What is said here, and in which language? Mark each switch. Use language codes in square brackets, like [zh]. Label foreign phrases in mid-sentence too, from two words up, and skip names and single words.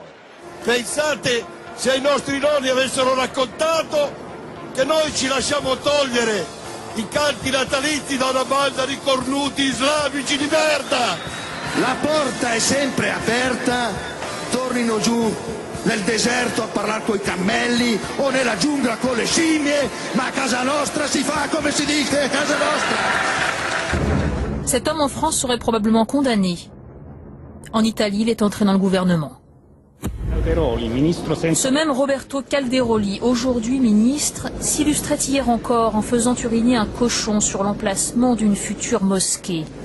[it] Pensate se i nostri nonni avessero raccontato che noi ci lasciamo togliere i canti natalizi da una banda di cornuti islamici di merda. La porta è sempre aperta, tornino giù nel deserto a parlare coi cammelli o nella giungla con le scimmie, ma a casa nostra si fa come si dice, a casa nostra. [fr] Cet homme en France serait probablement condamné. En Italie, il est entré dans le gouvernement. Ce même Roberto Calderoli, aujourd'hui ministre, s'illustrait hier encore en faisant uriner un cochon sur l'emplacement d'une future mosquée.